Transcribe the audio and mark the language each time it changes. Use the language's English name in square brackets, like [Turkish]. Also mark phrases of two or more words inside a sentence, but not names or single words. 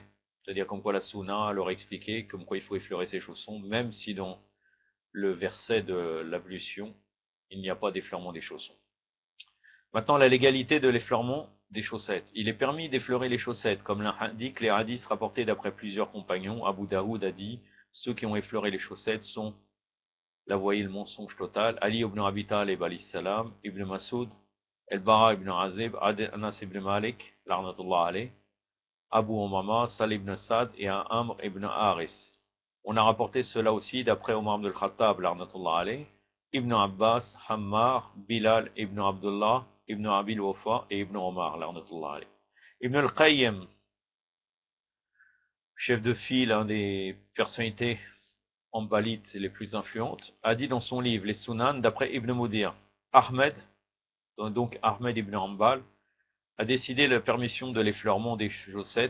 [French] C'est-à-dire comme quoi la sunna leur a expliqué comme quoi il faut effleurer ses chaussons, même si dans le verset de l'ablution, il n'y a pas d'effleurement des chaussons. Maintenant, la légalité de l'effleurement des chaussettes. Il est permis d'effleurer les chaussettes, comme l'indiquent les hadiths rapportés d'après plusieurs compagnons. Abu Daoud a dit, ceux qui ont effleuré les chaussettes sont Là, vous voyez le mensonge total. Ali ibn Abi Talib, [Arabic] عليه السلام, [French] Ibn Masoud, El-Bara ibn Azib, Anas ibn Malik, [Arabic] لعنة الله عليه, [French] Abu Umama, Salih ibn Sa'd et un Amr ibn Haris. On a rapporté cela aussi d'après Omar ibn al-Khattab, [Arabic] لعنة الله عليه, [French] Ibn Abbas, Hammar, Bilal ibn Abdullah, Ibn Abil Wafa et Ibn Omar, [Arabic] لعنة الله عليه. [French] Ibn al-Qayyim, chef de file, un des personnalités hanbalites les plus influentes, a dit dans son livre Les Sunan, d'après Ibn Mudir, Ahmed, donc Ahmed ibn Hanbal, a décidé la permission de l'effleurement des chaussettes.